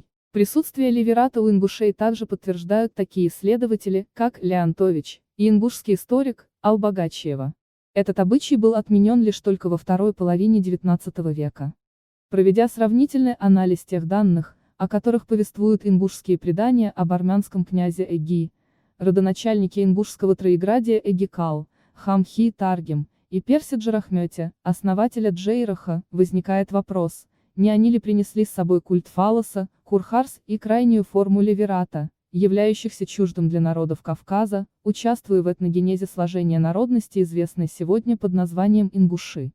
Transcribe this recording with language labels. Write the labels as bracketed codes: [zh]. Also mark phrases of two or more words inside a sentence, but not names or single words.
[ru] Присутствие ливерата у ингушей также подтверждают такие исследователи, как Леонтович, и ингушский историк, Албагачиева. Этот обычай был отменен лишь только во второй половине XIX века. Проведя сравнительный анализ тех данных, о которых повествуют ингушские предания об армянском князе Эги, родоначальнике ингушского троеградия Эгикал, Хамхи и Таргем, и Перси Джарахмете, основателя Джейраха, возникает вопрос, не они ли принесли с собой культ фаллоса, курхарс и крайнюю форму леверата, являющихся чуждым для народов Кавказа, участвуя в этногенезе сложения народности, известной сегодня под названием ингуши.